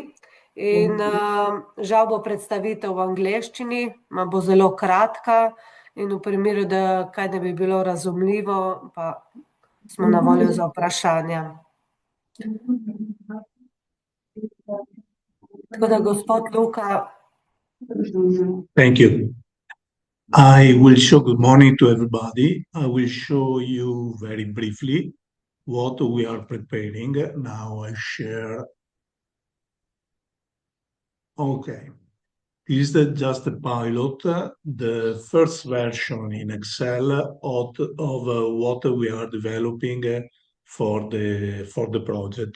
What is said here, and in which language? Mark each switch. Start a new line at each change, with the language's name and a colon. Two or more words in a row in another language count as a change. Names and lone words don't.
Slovenian: In žal bo predstavitev v angleščini, bo zelo kratka in v primeru, da kaj ne bi bilo razumljivo, pa smo na voljo za vprašanja. Tako da, gospod Luka.
English: Thank you. I will show good morning to everybody. I will show you very briefly what we are preparing. Now I share. Okay. This is just a pilot, the first version in Excel of what we are developing for the project.